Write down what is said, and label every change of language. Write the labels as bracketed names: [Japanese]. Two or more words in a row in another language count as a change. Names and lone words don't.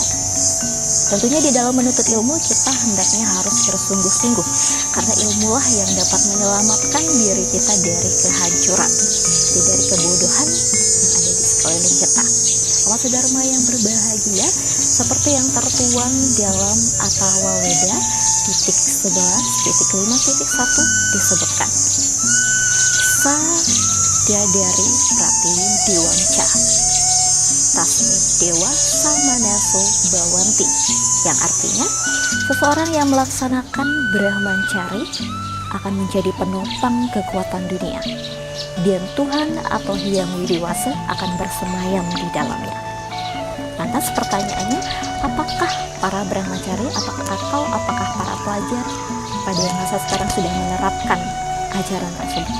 [Indonesian] Tentunya di dalam menuntut ilmu kita hendaknya harus bersungguh-sungguh, karena ilmulah yang dapat menyelamatkan diri kita dari kehancuran, dari kebodohan yang ada di sekeliling kita. Umat sedharma yang berbahagia, seperti yang tertuang dalam Atharwa Weda titik 11 titik 5 titik 1 disebutkan, [Sanskrit] Sa dadari prati diwanca tasmi dewa samanaso bawanti, [Indonesian] yang artinya seseorang yang melaksanakan Brahmacari akan menjadi penopang kekuatan dunia, dan Tuhan atau Hyang Widiwasa akan bersemayam di dalamnya. Lantas pertanyaannya, apakah para Brahmacari atau apakah para pelajar pada masa sekarang sudah menerapkan ajaran tersebut?